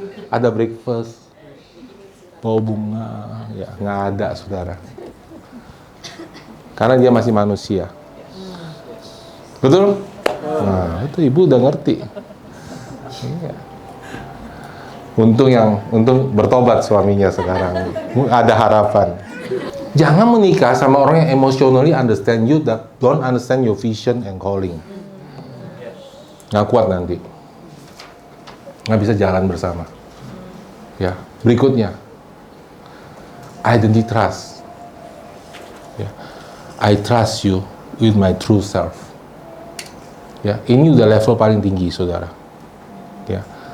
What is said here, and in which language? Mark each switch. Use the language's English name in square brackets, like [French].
[Indonesian] Ada breakfast. Bawa bunga. Ya, nggak ada, saudara. Karena dia masih manusia. Betul? Nah, itu ibu udah ngerti. Iya. Untung bertobat suaminya sekarang. Ada harapan. Jangan menikah sama orang yang [English] emotionally understand you, that don't understand your vision and calling. [Indonesian] Nggak kuat nanti. Nggak bisa jalan bersama. Ya, berikutnya. Identity trust. Ya. [English] I trust you with my true self. [Indonesian] Ya, ini udah level paling tinggi, saudara. Ya.